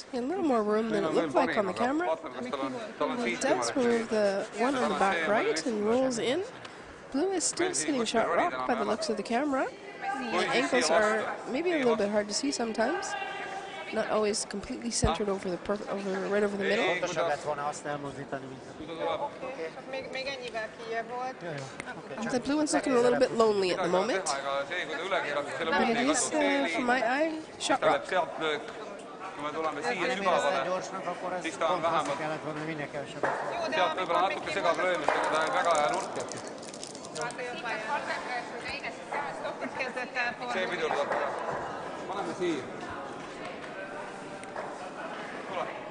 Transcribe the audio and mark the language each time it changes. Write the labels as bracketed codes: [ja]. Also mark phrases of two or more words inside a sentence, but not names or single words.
[en] A little more room than it looked like on the camera. He does move the one on the back right and rolls in. Blue is still sitting shot rock by the looks of the camera. The ankles are maybe a little bit hard to see sometimes. Not always completely centered over the right over the middle. [hu] Pontosabb lett volna azt elmozdítani, mint a... Még ennyivel kijebb volt. [en] The blue one's looking a little bit lonely at the moment. But it is, from my eye, shot rock. [et] sealt löök, kui me tuleme siia [hu] Nem érezted [et] sügavale, [hu] gyorsnak, akkor ez [et] siis ta on [hu] pont azt [et] vähemalt, [hu] kellett volna, hogy minél kevesebbet. [et] sealt võib-olla natuke segab löömist, aga ta on väga hea nurk. [hu] Kezdett el [et] See pidurdab. Paneme siia. Tule.